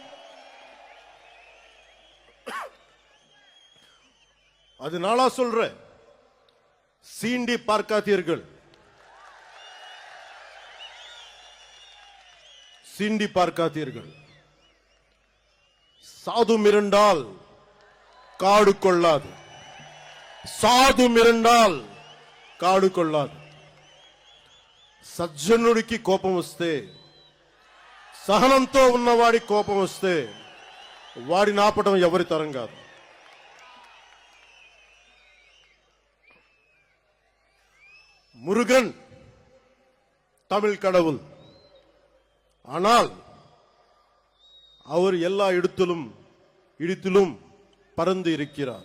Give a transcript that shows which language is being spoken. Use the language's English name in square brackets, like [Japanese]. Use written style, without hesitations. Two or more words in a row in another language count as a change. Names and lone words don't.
[Tamil] அதனால சொல்றேன், சீண்டி பார்க்காதீர்கள். சாது மிரண்டால் காடு கொள்ளாது. [Telugu] సజ్జనుడికి కోపం వస్తే, సహనంతో ఉన్నవాడి కోపం వస్తే వాడిని ఆపడం ఎవరి తరం కాదు. [Tamil] முருகன் தமிழ் கடவுள். ஆனால் அவர் எல்லா இடத்திலும் பறந்து இருக்கிறார்.